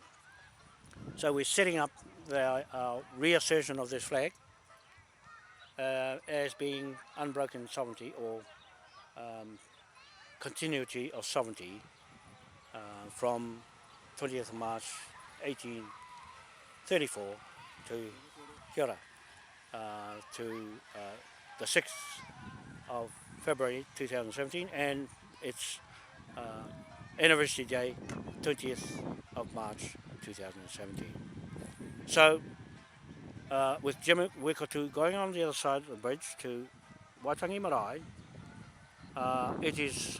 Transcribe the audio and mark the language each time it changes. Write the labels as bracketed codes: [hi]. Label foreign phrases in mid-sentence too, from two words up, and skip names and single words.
[en] So we're setting up the reassertion of this flag as being unbroken sovereignty or continuity of sovereignty from 20th of March 1834 to [mi] kia ora, [en] to the 6th of February 2017, and its anniversary day 20th of March 2017. So with Jimmy Wikotu going on the other side of the bridge to Te Tii Marae, it is